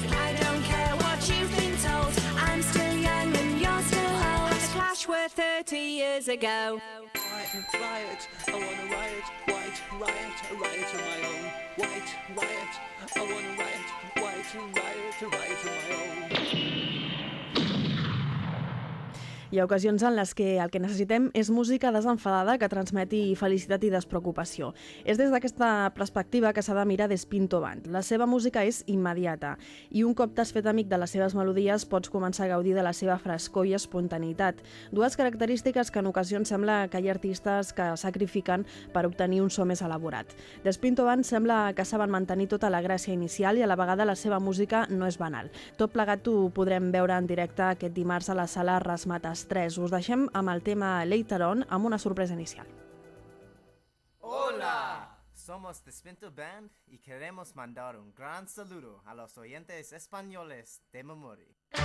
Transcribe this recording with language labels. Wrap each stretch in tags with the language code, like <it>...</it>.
<en>I don't care what you've been told, I'm still young and you're still old. Had a clash were 30 years ago. Riot, I want a riot, white riot, a riot of my own. White riot, I want a riot, white riot, a riot of my own.</en> <ca>Hi ha ocasions en les que el que necessitem és música desenfadada que transmeti felicitat i despreocupació. És des d'aquesta perspectiva que s'ha de mirar Despinto Band. La seva música és immediata i un cop t'has fet amic de les seves melodies pots començar a gaudir de la seva frescor i espontaneïtat. Dues característiques que en ocasions sembla que hi ha artistes que sacrifiquen per obtenir un so més elaborat. Despinto Band sembla que saben mantenir tota la gràcia inicial i a la vegada la seva música no és banal. Tot plegat ho podrem veure en directe aquest dimarts a la sala Rasmata. Les tres. Us deixem amb el tema Later On amb una sorpresa inicial.</ca> <es>Hola! Somos Despinto Band y queremos mandar un gran saludo a los oyentes españoles de Memori.</es>